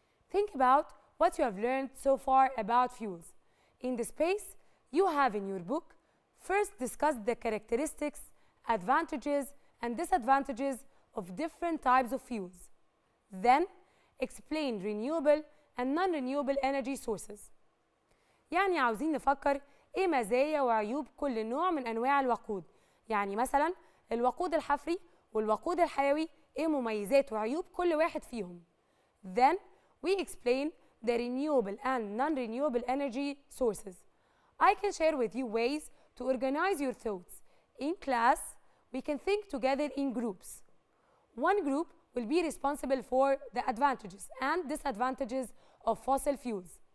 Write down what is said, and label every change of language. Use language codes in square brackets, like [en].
[en] Think about what you have learned so far about fuels. In the space you have in your book, first discuss the characteristics, advantages, and disadvantages of different types of fuels. Then, explain renewable and non-renewable energy sources. [ar] يعني عاوزين نفكر ايه مزايا وعيوب كل نوع من انواع الوقود. يعني مثلا الوقود الحفري والوقود الحيوي ايه مميزات وعيوب كل واحد فيهم. [en] Then we explain the renewable and non-renewable energy sources. I can share with you ways to organize your thoughts. In class, we can think together in groups. One group will be responsible for the advantages and disadvantages of fossil fuels.